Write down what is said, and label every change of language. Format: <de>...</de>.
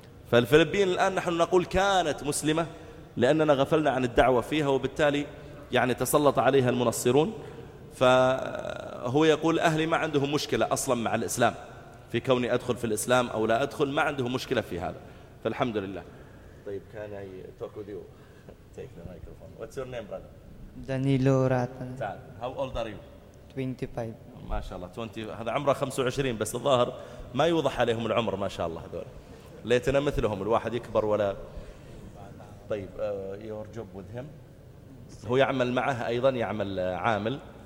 <ar>فالفلبين الآن نحن نقول كانت مسلمة لأننا غفلنا عن الدعوة فيها، وبالتالي يعني تسلط عليها المنصرون. فهو يقول أهلي ما عندهم مشكلة أصلا مع الإسلام، في كوني أدخل في الإسلام أو لا أدخل ما عندهم مشكلة في هذا، فالحمد لله. طيب</ar> <en>can I talk with you? Take the microphone. What's your name, brother? Danilo Ratan.</en> <ar>تعال.</ar> <en>How old are you? 25.</en> <ar>ما شاء الله 20. هذا عمره 25 بس الظاهر ما يوضح عليهم العمر ما شاء الله هذول. ليتنا مثلهم، الواحد يكبر ولا. طيب</ar> <en>your job with him.</en> <ar>هو يعمل معه أيضا، يعمل عامل.</ar>